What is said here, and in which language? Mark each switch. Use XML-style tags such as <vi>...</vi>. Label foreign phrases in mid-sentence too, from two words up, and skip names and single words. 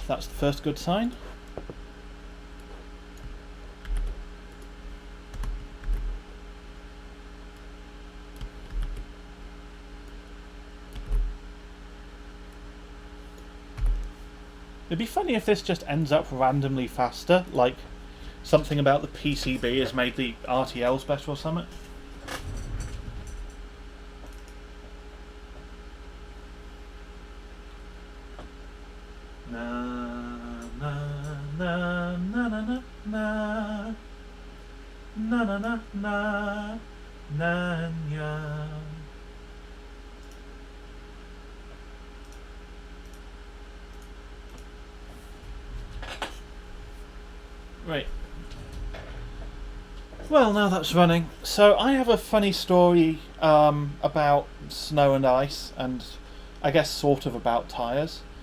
<en>That's the first good sign. It'd be funny if this just ends up randomly faster, like something about the PCB has made the RTLs better or something. Na na na na na na na na na na Nanya. Right. Well, now that's running. So I have a funny story about snow and ice, and I guess sort of about tyres.</en>